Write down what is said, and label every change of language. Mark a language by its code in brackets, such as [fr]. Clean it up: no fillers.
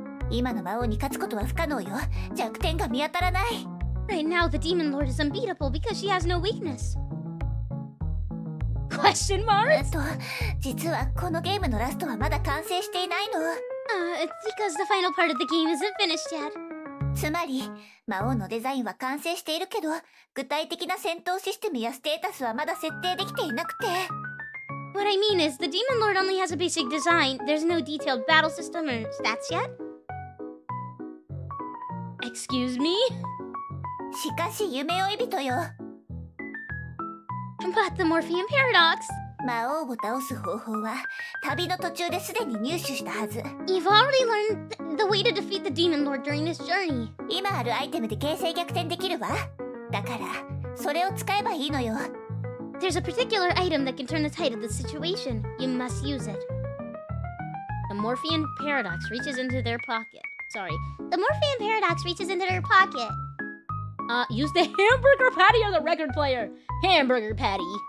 [ja] 今の魔王に勝つことは不可能よ。弱点が見当たらない。 [en] Right now, the Demon Lord is unbeatable because she has no weakness. Question mark? [ja] 実はこのゲームのラストはまだ完成していないの。 [en] It's because the final part of the game isn't finished yet. [ja] つまり、魔王のデザインは完成しているけど、具体的な戦闘システムやステータスはまだ設定できていなくて。 [en] What I mean is, the Demon Lord only has a basic design. There's no detailed battle system or stats yet. Excuse me? [ja] しかし夢追い人よ。 [en] But the Morpheum Paradox. [ja] 魔王を倒す方法は旅の途中ですでに入手したはず。 [en] You've already learned the way to defeat the Demon Lord during this journey. [ja] 今あるアイテムで形勢逆転できるわ。だからそれを使えばいいのよ。 [en] There's a particular item that can turn the tide of the situation. You must use it. The Morpheum Paradox reaches into their pocket. Sorry. The Morpheum Paradox reaches into their pocket. Use the hamburger patty or the record player. Hamburger patty.